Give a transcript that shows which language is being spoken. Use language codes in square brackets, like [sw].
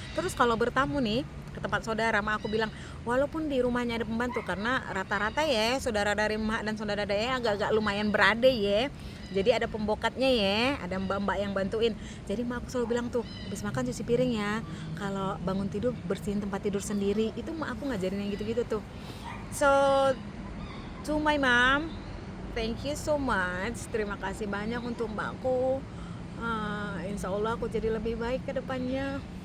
[id] Terus kalau bertamu nih ke tempat saudara, emak aku bilang walaupun di rumahnya ada pembantu, karena rata-rata ya saudara dari emak dan saudara dari agak-agak lumayan berade ya, jadi ada pembokatnya ya, ada mbak-mbak yang bantuin. Jadi emak aku selalu bilang tuh, habis makan cuci piring ya, kalau bangun tidur bersihin tempat tidur sendiri. Itu emak aku ngajarin yang gitu-gitu tuh. [en] So to my mom, thank you so much. [id] Terima kasih banyak untuk mbakku. Insya Allah aku jadi lebih baik ke depannya.